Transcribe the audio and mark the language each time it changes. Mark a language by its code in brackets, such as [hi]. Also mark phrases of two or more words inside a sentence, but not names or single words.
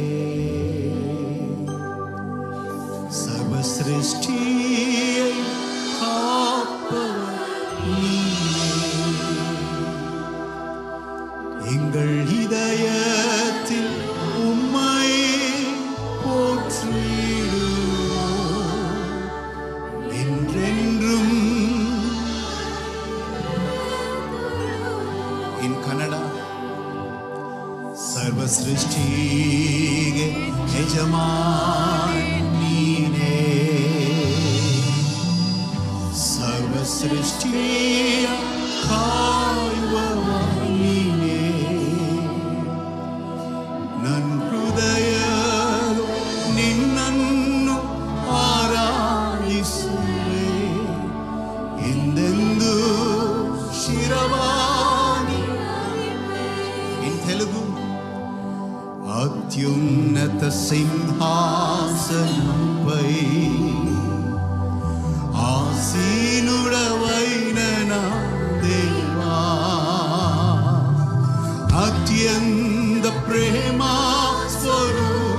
[ta] சர்வ சிருஷ்டியை காப்பவர் நீரே. எங்கள் இதயத்தில் உம்மை போற்றிடுவோம் என்றென்றும். [en] In Kannada, [kn] ಸರ್ವ ಸೃಷ್ಟಿಗೆ ಯಜಮಾನ ನೀನೇ. ಸರ್ವ ಸೃಷ್ಟಿಯ ಕಾಯುವವ ನೀನೇ. ನನ್ನ ಹೃದಯವು ನಿನ್ನನ್ನು ಆರಾಧಿಸುವೆ ಎಂದೆಂದು ಶಿರವಾಗಿ. [en] In Telugu, [te] అత్యున్నత సింహాసనంపై ఆసీనుడవైన నా దేవా, అత్యంత ప్రేమ స్వరూప